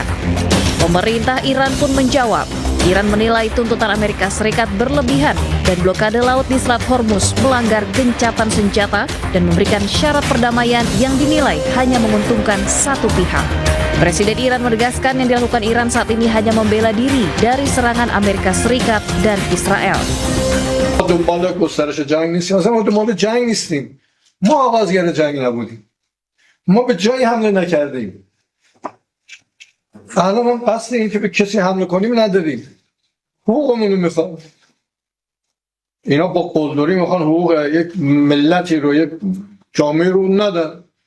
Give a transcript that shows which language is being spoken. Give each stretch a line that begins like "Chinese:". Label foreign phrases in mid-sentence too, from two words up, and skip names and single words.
Indonesian: Pemerintah Iran pun menjawab, Iran menilai tuntutan Amerika Serikat berlebihan dan blokade laut di Selat Hormuz melanggar gencatan senjata dan memberikan syarat perdamaian yang dinilai hanya menguntungkan satu pihak. Presiden Iran menegaskan yang dilakukan Iran saat ini hanya membela diri dari serangan Amerika Serikat dan Israel.
Persian: دنبال گسترش جنگ نیستیم، اصلا ما دنبال جنگ نیستیم. ما آغازگر جنگ نبودیم. ما به جایی حمله نکردیم. الان ما قصد این که به کسی حمله کنیم نداریم. حقوقمون رو میخوام. اینا با قلدری میخوان حقوق یک ملتی رو، یک جامعه رو ندن.